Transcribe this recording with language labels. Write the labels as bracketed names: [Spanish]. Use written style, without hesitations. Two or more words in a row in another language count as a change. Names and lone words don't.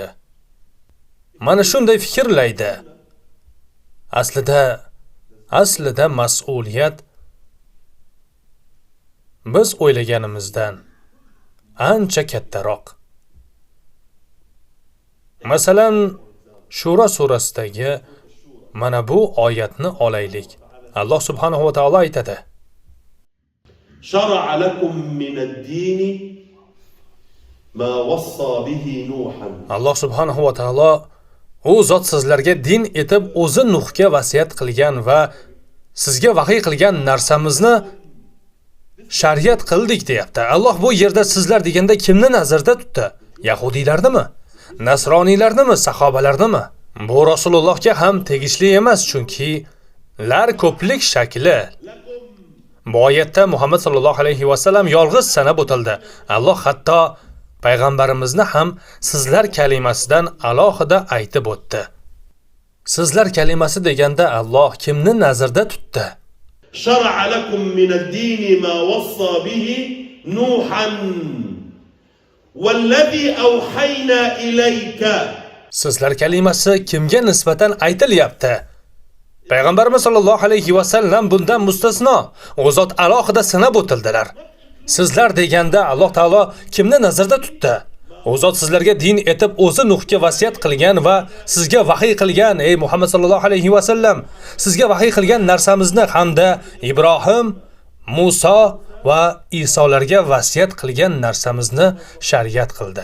[Uzbek] Mana shunday fikrlaydi. Aslida mas'uliyat biz o'ylaganimizdan ancha kattaroq. Masalan, Shura surasidagi mana bu oyatni olaylik. Alloh [Arabic] سبحانه وتعالى [Uzbek] aytadi: [Arabic] شرع لكم من الدين ما وصى به نوحا. [Uzbek] Alloh [Arabic] سبحانه وتعالى [Uzbek] u zot sizlarga din etib o'zi Nuhga vasiyat qilgan va sizga vahiy qilgan narsamizni shariat qildik deyapti. Alloh bu yerda sizlar deganda kimni nazarda tutdi? Yahudiylarnimi? Nasroniylarnimi? Sahobalarnimi? Bu Rasulullohga ham tegishli emas, chunki lar ko'plik shakli. Bu oyatda Muhammad [Arabic] صلى الله عليه وسلم [Uzbek] yolg'iz sanab o'tildi. Alloh hatto payg'ambarimizni ham sizlar kalimasidan alohida aytib o'tdi. Sizlar kalimasi deganda Alloh kimni nazarda tutdi? [Arabic] شرع لكم من الدين ما وصى به نوحا والذي أوحينا إليك. [Uzbek] Sizlar kalimasi kimga nisbatan aytilyapti? Payg'ambarimiz [Arabic] صلى الله عليه وسلم [Uzbek] bundan mustasno. U zot alohida sanab o'tildilar. Sizlar deganda Alloh taolo kimni nazarda tutdi? U zot sizlarga din etib o'zi Nuhga vasiyat qilgan va sizga vahiy qilgan, ey Muhammad [Arabic] صلى الله عليه وسلم, [Uzbek] sizga vahiy qilgan narsamizni hamda Ibrohim, Musa va Isolarga vasiyat qilgan narsamizni shariat qildi.